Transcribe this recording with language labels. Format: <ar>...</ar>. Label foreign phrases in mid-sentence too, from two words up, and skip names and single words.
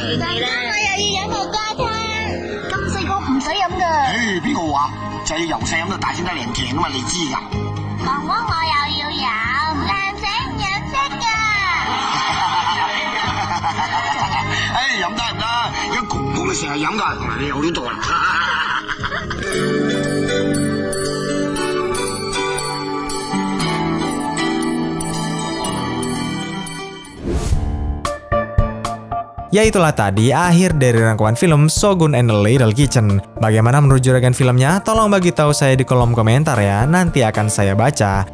<yue>我又要飲木瓜湯，咁細個唔使飲㗎。邊個話？就係要由細飲到大先得靚強啊嘛，你知㗎？哥哥我又要飲，靚仔唔飲得㗎。飲得唔得？而家公公你成日飲㗎，你有呢度啦。</yue> <id>Ya itulah tadi akhir dari rangkuman film Shogun and the Little Kitchen. Bagaimana menurut juragan filmnya? Tolong bagi tahu saya di kolom komentar ya, nanti akan saya baca.</id>